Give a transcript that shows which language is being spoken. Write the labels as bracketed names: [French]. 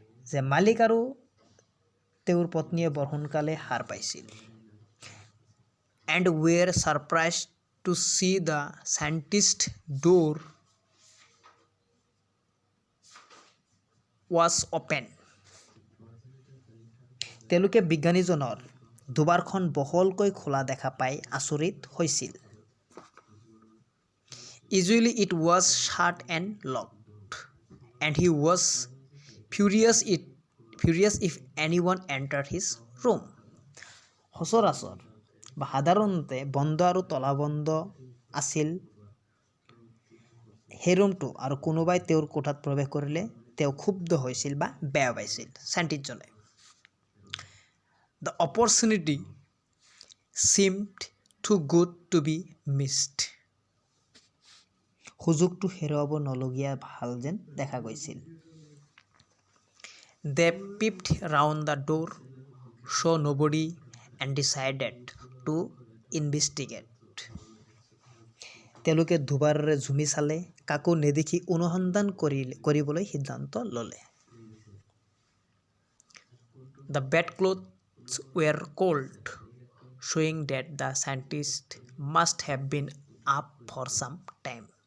[Assamese] যে মালিক আৰু তেওঁৰ পত্নীয়ে বৰ সোনকালে সাৰ পাইছিল। [English] And were surprised to see the scientist's door was open. [Assamese] তেওঁলোকে বিজ্ঞানীজনৰ দুৱাৰখন বহলকৈ খোলা দেখা পাই আচৰিত হৈছিল। [English] Usually it was shut and locked, and he was furious if anyone entered his room. [Assamese] সচৰাচৰ বা সাধাৰণতে বন্ধ আৰু তলাবন্ধ আছিল সেই ৰুমটো, আৰু কোনোবাই তেওঁৰ কোঠাত প্ৰৱেশ কৰিলে তেওঁ ক্ষুব্ধ হৈছিল বা বেয়া পাইছিল চাইণ্টিষ্টজনে। [English] The opportunity seemed too good to be missed. [Assamese] সুযোগটো হেৰুৱাব নলগীয়া ভাল যেন দেখা গৈছিল। [English] They peeped round the door, saw nobody and decided to investigate. [Assamese] তেওঁলোকে দুৱাৰেৰে ঝুমি চালে, কাকো নেদেখি অনুসন্ধান কৰিবলৈ সিদ্ধান্ত ল'লে। [English] The bedclothes were cold, showing that the scientist must have been up for some time.